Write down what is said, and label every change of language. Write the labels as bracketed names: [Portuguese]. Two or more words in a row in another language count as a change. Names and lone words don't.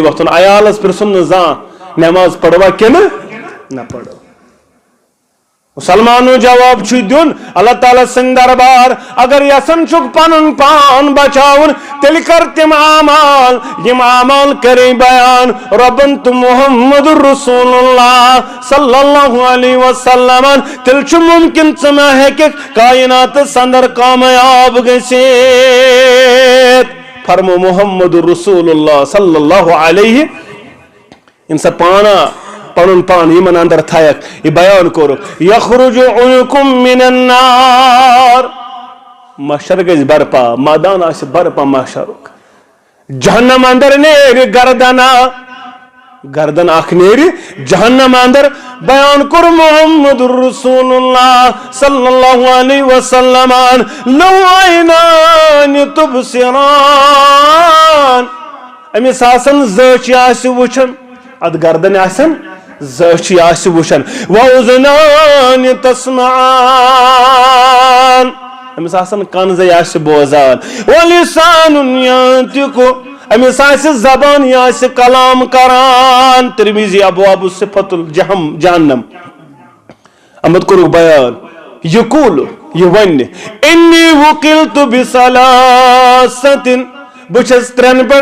[Kashmiri] وۄتھُن عیالس پرژھُن نہٕ زانٛہہ نٮ۪ماز پروا کِنہٕ نہ پرو مسلمانو جواب چھُ دیُن اللہ تعالیٰ سٕنٛدِ دربار اگر یژھان چھُکھ پنُن پان بچاوُن تیٚلہِ کر تِم اعمال یِم اعمال کرے بیان رۄبن تہٕ [Arabic] محمد رسول اللہ صلی اللہ علیہ وسلم [Kashmiri] تیٚلہِ چھُ مُمکِن ژٕ ما ہیٚککھ کائناتس اندر کامیاب گٔژھِتھ فرمو [Arabic] محمد رسول اللہ صلی اللہ علیہ [Kashmiri] ییٚمہِ سا پانا پنُن پان یِمن اندر تھایکھ یہِ بیان کوٚرُکھ [Arabic] یخرج عنکم من النار [Kashmiri] محشر گژھِ برپا مٲدان آسہِ برپا محشرُک جہنم اندر نیرِ گردن اکھ نیرِ جہنم اندر بیان کوٚر [Arabic] محمد رسول اللہ صلی اللہ علیہ وسلم لو عینان [Kashmiri] تبصران أمِس آسان زٲچھِ آسہِ وٕچھان اتھ گردن آسان زٲچھِ آسہِ وٕچھان وَأُذُنان تسمعان أمِس آسان کنزے آسہِ بوزان [Arabic] وَلِسانٌ ينطق [Kashmiri] أمِس آسہِ زبان یہِ آسہِ کلام کران ترمذی ابواب صفت الجہنم احمد کوٚرُکھ بیان یقول یہِ وَنہِ [Arabic] انی وُکِلتُ بِثلاثَةٍ [Kashmiri] بہٕ چھَس ترٛٮ۪ن پٮ۪ٹھ